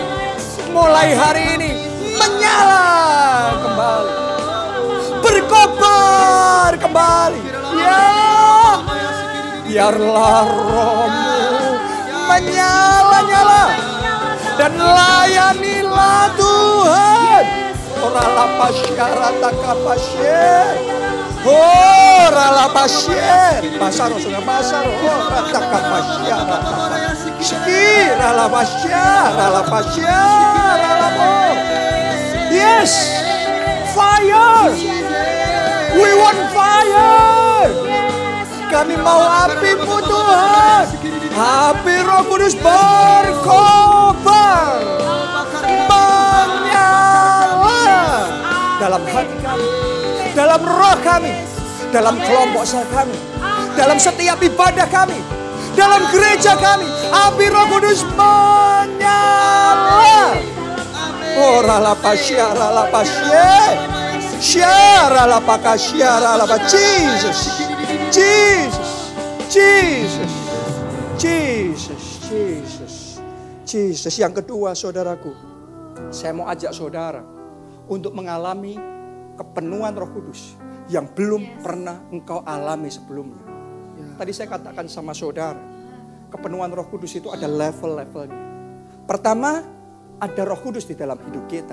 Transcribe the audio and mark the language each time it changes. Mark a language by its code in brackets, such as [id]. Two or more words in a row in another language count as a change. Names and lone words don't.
[id] Mulai hari ini menyala kembali. Berkobar kembali. Ya, biarlah rohmu menyala-nyala. Dan layanilah Tuhan. Orala pasyarata kapasye. Oh, rala pasyer, pasaro sudah pasaro, oh, rata kapasya, rala pasya, rala mo. [en] Yes, fire. We want fire. [id] Kami mau api-Mu Tuhan. Api Roh Kudus berkobar, menyala dalam hati kami. Dalam roh kami, dalam kelompok kami, dalam setiap ibadah kami, dalam gereja kami, api Roh Kudus menyala. Oh, ralapasya, syara lapakasya, Jesus, Jesus, Jesus, Jesus, Jesus, Jesus. Yang kedua, saudaraku, saya mau ajak saudara untuk mengalami kepenuhan Roh Kudus yang belum pernah engkau alami sebelumnya. Tadi saya katakan sama saudara, kepenuhan Roh Kudus itu ada level-levelnya. Pertama, ada Roh Kudus di dalam hidup kita.